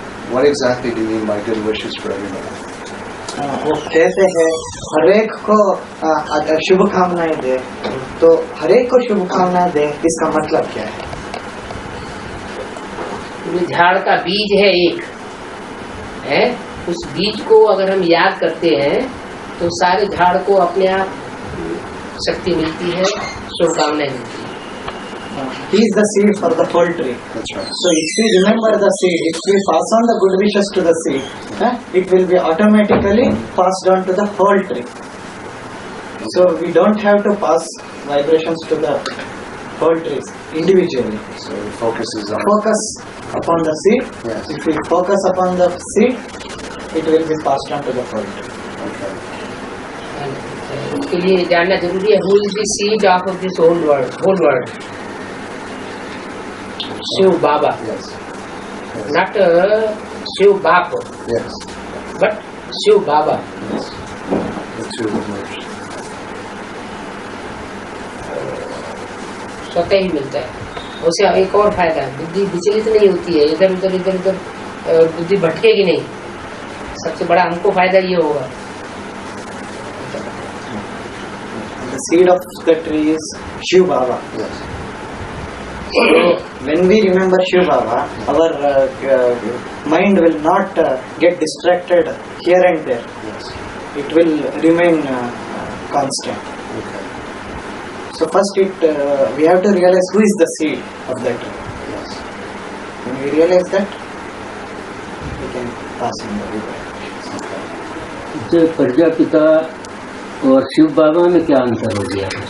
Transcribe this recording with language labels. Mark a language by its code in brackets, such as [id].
[en] What exactly do you mean by good wishes for everybody? [hi] वो कहते हैं हरेक को शुभकामनाएं दे, तो हरेक को शुभकामनाएं दे, इसका मतलब क्या है? झाड़ का बीज है एक है, उस बीज को अगर हम याद करते हैं तो सारे झाड़ को अपने आप शक्ति मिलती है, शुभकामनाएं मिलती है। [en] He is the seed for the whole tree. That's right. So if we remember the seed, if we pass on the good wishes to the seed, it will be automatically passed on to the whole tree. So we don't have to pass vibrations to the whole trees individually. So the focus is on. Focus upon the seed. Yes. If we focus upon the seed, it will be passed on to the whole tree. Okay. [hi] उसके लिए जानना जरूरी है, [en] who is the seed of this whole world? Shiv Baba. Yes. Yes. Not Shiv Baba. Yes. But Shiv Baba. Yes. The two merged. [hi] स्वतः ही मिलता है। उसे एक और फायदा है, बुद्धि विचलित नहीं होती है, इधर उधर बुद्धि भटकेगी नहीं। सबसे बड़ा हमको फायदा ये होगा। [en] The seed of the tree is Shiv Baba. Yes. So when we remember Shiv Baba, our mind will not get distracted here and there. Yes. It will remain constant. Okay. So first we have to realize who is the seed of that tree. Yes. When we realize that, can pass in the good vibrations. [hi] जो प्रजापिता और शिव बाबा में क्या अंतर हो गया?